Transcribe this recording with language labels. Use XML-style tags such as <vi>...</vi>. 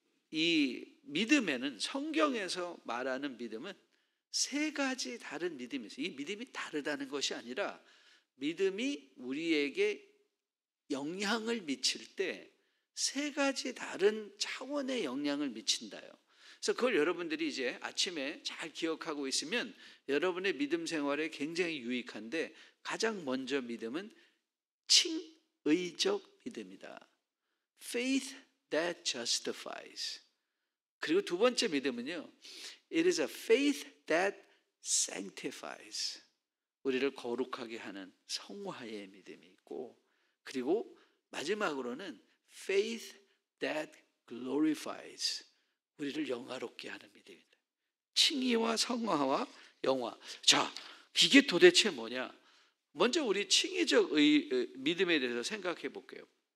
<ko>이 믿음에는, 성경에서 말하는 믿음은 세 가지 다른 믿음이 있어요. 이 믿음이 다르다는 것이 아니라 믿음이 우리에게 영향을 미칠 때 세 가지 다른 차원의 영향을 미친다요. 그래서 그걸 여러분들이 이제 아침에 잘 기억하고 있으면 여러분의 믿음 생활에 굉장히 유익한데, 가장 먼저 믿음은 칭의적 믿음이다.</ko> <en>Faith that justifies.</en> <ko>그리고 두 번째 믿음은요,</ko> <en>It is a faith that sanctifies.</en> <ko>우리를 거룩하게 하는 성화의 믿음이 있고, 그리고 마지막으로는</ko> <en>Faith that glorifies.</en> <ko>우리를 영화롭게 하는 믿음입니다. 칭의와 성화와 영화. 자, 이게 도대체 뭐냐? 먼저 우리 칭의적 믿음에 대해서 생각해 볼게요.</ko>